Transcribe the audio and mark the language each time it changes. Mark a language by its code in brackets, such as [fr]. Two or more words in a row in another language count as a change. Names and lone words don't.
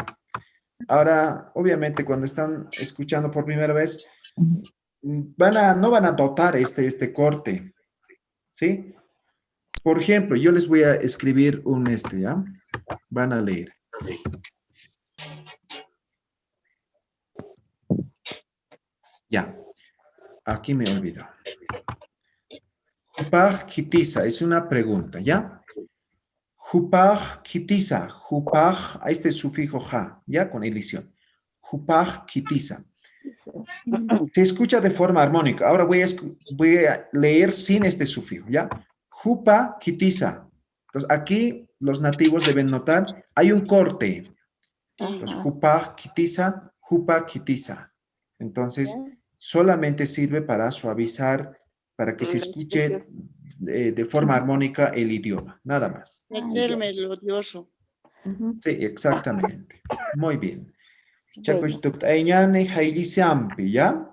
[es] Ahora, obviamente, cuando están escuchando por primera vez, no van a notar este corte, ¿sí? Por ejemplo, yo les voy a escribir ¿ya? Van a leer. Ya, aquí me olvidó. [ay] Jupaj kitisa, [es] es una pregunta, ¿ya? [ay] Jupaj kitisa, jupaj, [es] ahí está el sufijo ja, ¿ya? Con elisión. [ay] Jupaj kitisa. [es] Se escucha de forma armónica. Ahora voy a leer sin este sufijo, ¿ya? [ay] Jupa kitisa. [es] Entonces, aquí los nativos deben notar, hay un corte. Entonces, [ay] jupaj kitisa, jupa kitisa. [es] Entonces, solamente sirve para suavizar, para que se escuche de forma armónica el idioma, nada más. Es melodioso. Sí, exactamente. Muy bien. [ay] Chacochtuk Aiñane Jailisiampi, ¿ya?